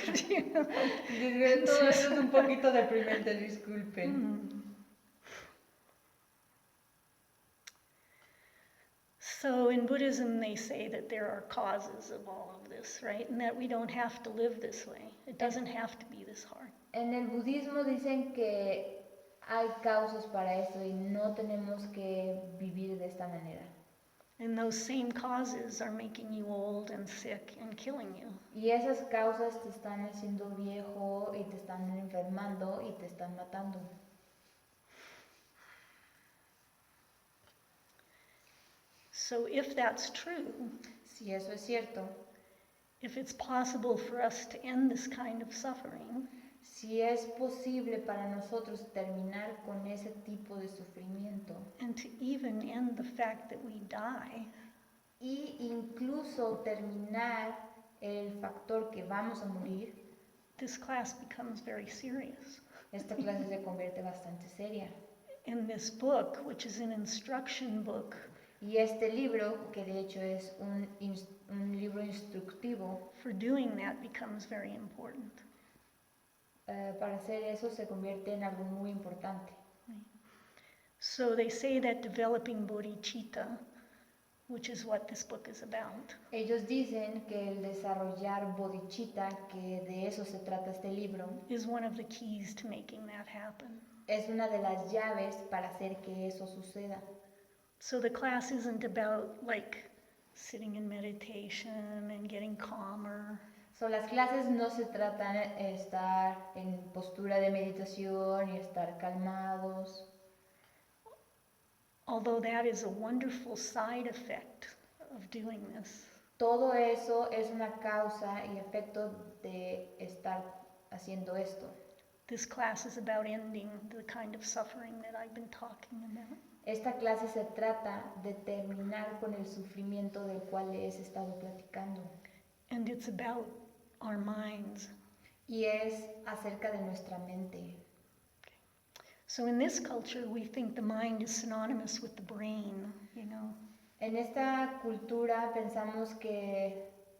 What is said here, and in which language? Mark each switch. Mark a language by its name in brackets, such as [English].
[Spanish] Todo eso es un poquito deprimente, disculpen. [English] So in Buddhism, they say that there are causes of all of this, right? And that we don't have to live this way. It doesn't have to be this hard. [Spanish] En el budismo dicen que hay causas para esto y no tenemos que vivir de esta manera. [English] And those same causes are making you old and sick and killing you. [Spanish] Y esas causas te están haciendo viejo y te están enfermando y te están matando. [English] So if that's true, [Spanish] Si eso es cierto, [English] if it's possible for us to end this kind of suffering, [Spanish] si es posible para nosotros terminar con ese tipo de sufrimiento [English] and to even end the fact that we die, [Spanish] y incluso terminar el factor que vamos a morir, [English] this class becomes very serious. [Spanish] esta clase se convierte bastante seria. [English] In this book, which is an instruction book, [Spanish] Y este libro, que de hecho es un libro instructivo, [English] for doing that becomes very important. [Spanish] para hacer eso se convierte en algo muy importante. [English] So they say that developing bodhicitta, which is what this book is about, [Spanish] Ellos dicen que el desarrollar bodhicitta, que de eso se trata este libro, [English] is one of the keys to making that happen. [Spanish] es una de las llaves para hacer que eso suceda. [English] So the class isn't about like sitting in meditation and getting calmer. [Spanish] So, las clases no se tratan de estar en postura de meditación y estar calmados, [English] Although that is a wonderful side effect of doing this. [Spanish] Todo eso es una causa y efecto de estar haciendo esto. [English] This class is about ending the kind of suffering that I've been talking about. [Spanish] Esta clase se trata de terminar con el sufrimiento del cual les he estado platicando. [English] And it's about our minds. [Spanish] Y es acerca de nuestra mente. [English] So in this culture, we think the mind is synonymous with the brain, you know. [Spanish] En esta cultura pensamos que